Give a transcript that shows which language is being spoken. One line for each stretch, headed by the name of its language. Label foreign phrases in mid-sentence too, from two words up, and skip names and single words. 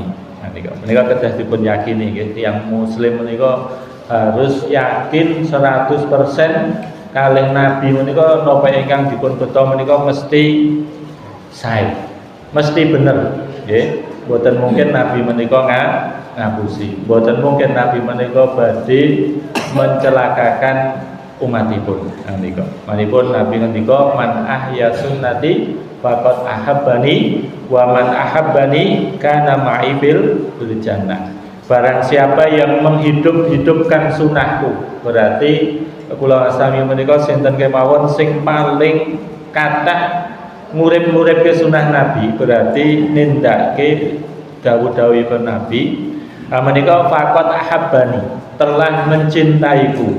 Javanese: Menika kedah dipun yakini nggih, tiyang muslim menika harus yakin 100% kalih Nabi menika napa ingkang dipun beto menika mesti sae. Mesti bener nggih. Boten mungkin Nabi menika ngapusi. Boten mungkin Nabi menika badhe mencelakakan umatipun. Menika. Manipun Nabi ngendika
Arabic: من أحيا سنتي فقد أحبني ومن أحبني كان معي في الجنة.
Indonesian: Barang siapa yang menghidup-hidupkan sunahku,
Javanese: berarti kula sami menika sinten kemawon sing paling kathah ngurip-nguripke sunah Nabi, berarti nindakake dawuh-dawuhipun Nabi.
Indonesian: Menika
Arabic: فقد أحبني,
Indonesian: telah mencintaiku.